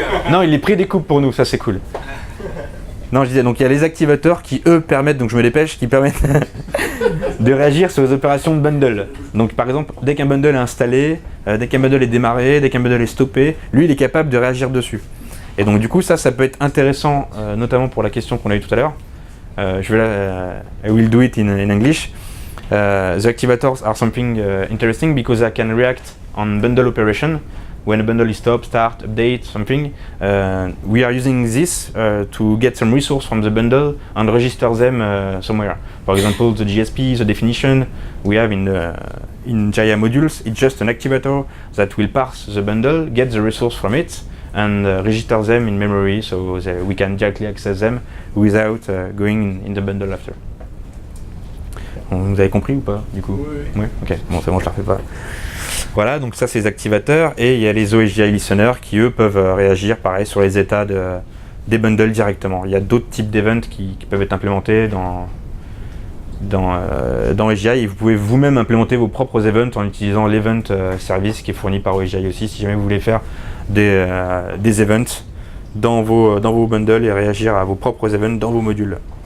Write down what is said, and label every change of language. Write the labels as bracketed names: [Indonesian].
[French] Non, il les prédécoupe pour nous, ça c'est cool. Non, je disais, donc il y a les activateurs qui, eux, permettent, donc je me dépêche, qui permettent de réagir sur les opérations de bundle. Donc par exemple, dès qu'un bundle est installé, dès qu'un bundle est démarré, dès qu'un bundle est stoppé, lui, il est capable de réagir dessus. Et donc du coup, ça peut être intéressant, notamment pour la question qu'on a eue tout à l'heure. [English] I will do it in English. The activators are something interesting because I can react on bundle operation. When a bundle is stopped, start, update, something, we are using this to get some resource from the bundle and register them somewhere. For example, the GSP, the definition we have in Jaya modules, it's just an activator that will parse the bundle, get the resource from it, and register them in memory so that we can directly access them without going in the bundle after. [French] Vous avez compris ou pas, du coup? Oui. Ok, bon, c'est bon, je la refais pas. Voilà, donc ça c'est les activateurs et il y a les OSGI listeners qui eux peuvent réagir pareil sur les états des bundles directement. Il y a d'autres types d'events qui peuvent être implémentés dans OSGI, et vous pouvez vous-même implémenter vos propres events en utilisant l'event service qui est fourni par OSGI aussi, si jamais vous voulez faire des events dans vos bundles et réagir à vos propres events dans vos modules.